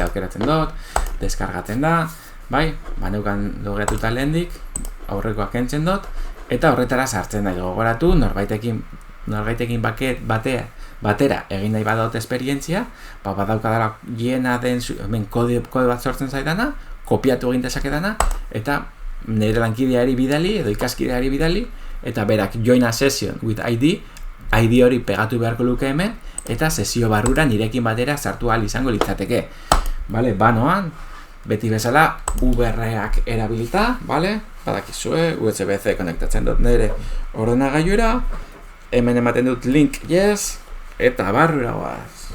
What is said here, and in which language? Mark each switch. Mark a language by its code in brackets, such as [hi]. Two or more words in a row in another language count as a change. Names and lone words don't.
[eu] Aukeratzen dut, deskargatzen da, bai? Neukan logeatuta lehendik, aurrekoak kentzen dut, eta horretara sartzen da, gogoratu, norbaitekin batera egin nahi badot esperientzia, badaukadala jena den kode bat sortzen zaidana, kopiatu egin dezakedana, eta nire lankideari bidali, edo ikaskideari bidali, eta berak [en] join a session with ID [eu] hori pegatu beharko luke hemen, eta sesio barrura nirekin batera sartu ahal izango litzateke. Vale, banoan, beti bezala, VR-ak erabilita, vale? Badakizue, USB-C konektatzen dut nire ordenagailuera, hemen ematen dut [en] link yes, [eu] eta barrura guaz.